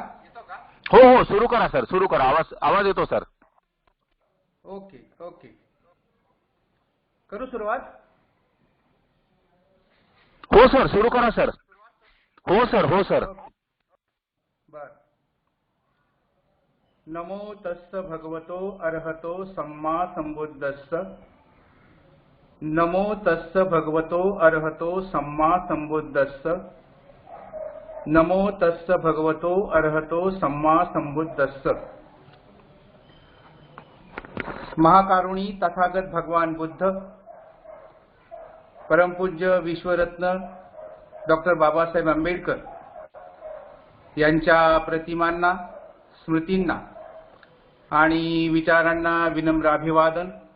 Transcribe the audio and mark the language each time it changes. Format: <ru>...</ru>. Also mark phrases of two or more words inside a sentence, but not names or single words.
<mr>हो हो, सुरू करा सर, सुरू करा. आवाज आवाज येतो सर.</mr> <en>okay okay.</en> <mr>करू सुरुवात? हो सर, सुरू करा सर. हो सर, हो सर. बर.</mr> <pi>नमो तस्स भगवतो अरहतो सम्मा संबुद्धस्स. नमो तस्स भगवतो अरहतो सम्मा संबुद्धस्स. नमो तस्स भगवतो अरहतो सम्मा संबुद्धस्स.</pi> <mr>महाकारुणी तथागत भगवान बुद्ध, परमपूज्य विश्वरत्न डॉक्टर बाबासाहेब आंबेडकर यांच्या प्रतिमांना, स्मृतींना आणि विचारांना विनम्र अभिवादन.</mr>